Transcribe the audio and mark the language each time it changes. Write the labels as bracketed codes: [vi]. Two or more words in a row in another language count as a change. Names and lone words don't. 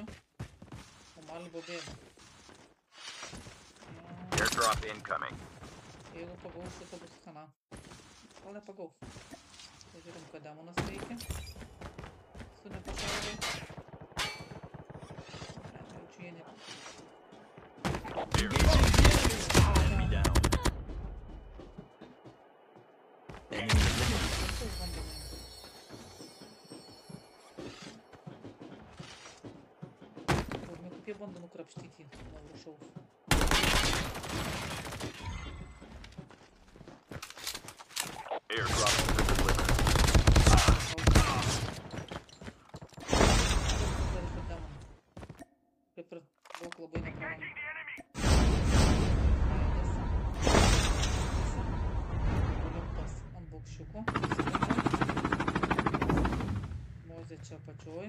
[lt] O Malbo bėga. [en] Airdrop incoming. [lt] Jeigu pagaus, šitą bus kana. Gal nepagaus. Pažiūrim, ką demonas veikia. Su nepašaudai. Jaučiu jie ne. [en] Enemy down. Enemy eliminated. [lt] Turime kaip jie bando nukrapštyti nuo viršaus. [en] Airdrop has been delivered. [lt] Kaip ir daug labai nepravom. Olimpas ant bokščiuko. Mozė čia apačioj.